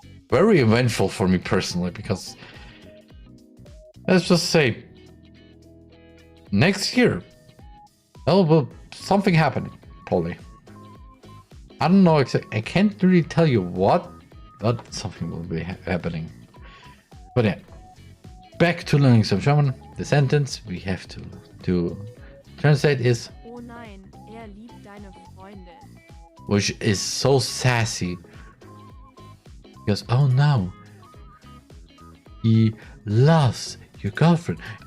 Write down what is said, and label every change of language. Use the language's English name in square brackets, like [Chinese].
[English] very eventful for me personally, because let's just say next year there will something happening, probably. I don't know exactly. I can't really tell you what, but something will be happening. But yeah, back to learning some German. The sentence we have to translate is [German] Oh nein, liebt deine Freundin. [English] which is so sassy. Because, oh no, he loves your girlfriend.